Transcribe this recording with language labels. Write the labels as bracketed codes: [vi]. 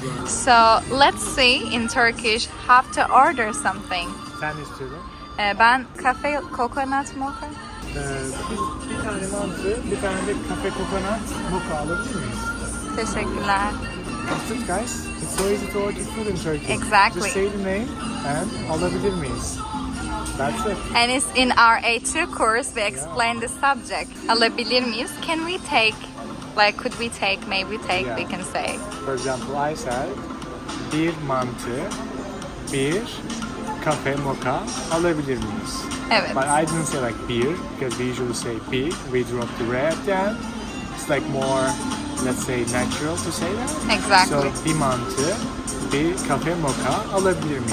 [en] So, let's see in Turkish how to order something. [tr] Sen ne istiyordun? Ben kafe coconut mocha. Bir tane mantı, bir tane de kafe kokonat mocha alabilir miyiz? Teşekkürler. [en] That's it, guys. It's so easy to order food in Turkey. Exactly. Just say the name and [tr] alabilir miyiz? [en] That's it. [tr] And it's in our A2 course, we explain the subject. Alabilir miyiz? [en] Can we take, like, could we take, maybe take, we can say. For example, I said, [tr] bir mantı, bir kafe mocha alabilir miyiz? Evet. [en] But I didn't say like beer, because we usually say bir, we drop the re at the end. It's like more, let's say, natural to say that. Exactly. [tr] So, bir mantı, bir kafe mocha alabilir miyiz?